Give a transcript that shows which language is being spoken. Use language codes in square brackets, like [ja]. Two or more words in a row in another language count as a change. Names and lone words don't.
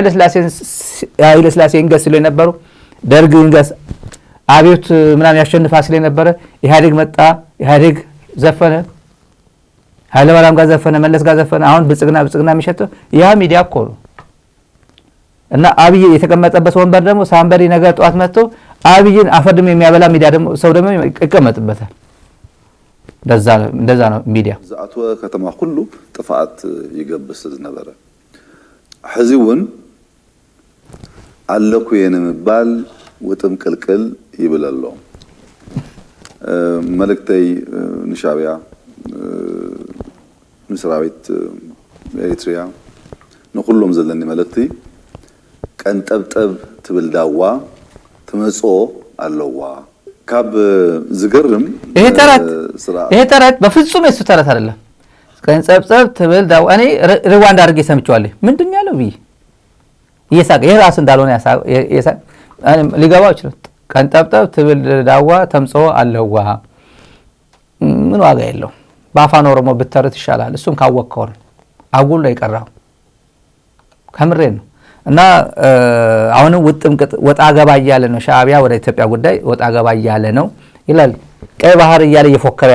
[am] ሥላሴ እንገስ ሲሉ የነበሩ ደርግ እንገስ አብዮት ምናምን ያሸንፋ ሲሉ የነበረ ኢህአዴግ መጣ፣ ኢህአዴግ ዘፈነ፣ ኃይለ ማርያም ጋር ዘፈነ፣ መለስ ጋር ዘፈነ። አሁን ብልጽግና የሚሸተው ያ ሚዲያ እኮ ነው። እና አብይ የተቀመጠበት ወንበር ደግሞ ሳምበሪ ነገ ጠዋት መጥቶ አብይን አፈርድም የሚያበላ ሚዲያ ደግሞ ሰው ደግሞ ይቀመጥበታል። እንደዛ ነው ሚዲያ [ti] ዝኣተወ ከተማ ኩሉ ጥፋት ይገብስ ዝነበረ ሕዚ እውን ኣለኩ የንምባል ውጥም ቅልቅል ይብል ኣሎ። መልእክተይ ንሻዕቢያ ንሰራዊት ኤርትራ ንኩሎም ዘለኒ መልእክቲ ቀንጠብጠብ ትብል ዳዋ ትመጾ ኣለዋ። ካብ ዝገርም [am] ይሄ ተረት በፍጹም የሱ ተረት አይደለም። [ti] ቀንጠብጠብ ትብል ዳዋ [am] እኔ ሪዋንድ አድርጌ ሰምቼዋለሁ። ምንድን ያለው ብዬ እየሳቀ ይሄ ራሱ እንዳልሆነ ሊገባው ይችላል። [ti] ቀንጠብጠብ ትብል ዳዋ ተምጾ ኣለዋ [am] ምን ዋጋ የለው። በአፋን ኦሮሞ ብተርት ይሻላል። እሱን ካወቅከው ነው። አጉል ላይ ቀራው ከምሬን ነው። እና አሁንም ወጣ ገባ እያለ ነው ሻዕቢያ ወደ ኢትዮጵያ ጉዳይ ወጣ ገባ እያለ ነው ይላል። ቀይ ባህር እያለ እየፎከረ